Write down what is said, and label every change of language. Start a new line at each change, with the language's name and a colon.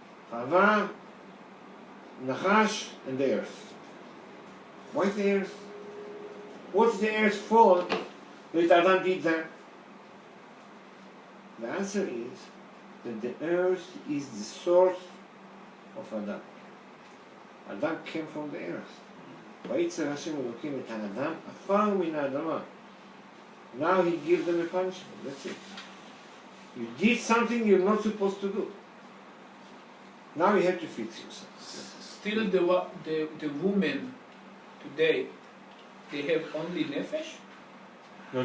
English: Chava, Nachash, and the earth. Why the earth? What's the earth's fault that Adam did that? The answer is that the earth is the source of Adam. Adam came from the earth.
Hebrew: ויצר השם אלוקים את האדם עפר מן האדמה.
English: Now he gives them a punishment. That's it. You did something you're not supposed to do. Now you have to fix yourself. Still, the women today, they have only nefesh. No.